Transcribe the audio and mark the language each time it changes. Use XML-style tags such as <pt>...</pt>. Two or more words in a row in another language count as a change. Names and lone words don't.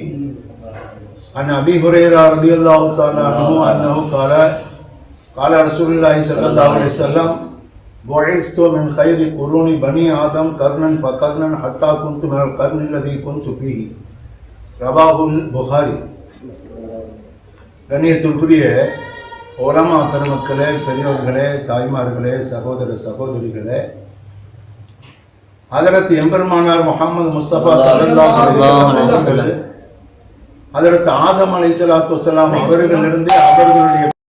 <ar>عن أبي هريرة رضي الله تعالى عنه أنه قال رسول الله صلى الله عليه وسلم: بعثت من خير قرون بني آدم قرنا فقرنا حتى كنت من القرن الذي كنت فيه. رواه البخاري.</ar> <ta>கண்ணியத்திற்குரிய உலமா பெருமக்களே, பெரியோர்களே, தாய்மார்களே, சகோதர சகோதரிகளே, ஹஜ்ரத் எம்பெருமானார் முஹம்மது முஸ்தபா</ta> <ar>صلى الله عليه وسلم,</ar> <ta>ஹஜ்ரத் ஆதம்</ta> <ar>عليه الصلاة والسلام</ar> <ta>அவர்களிலிருந்து அவர்களுடைய</ta>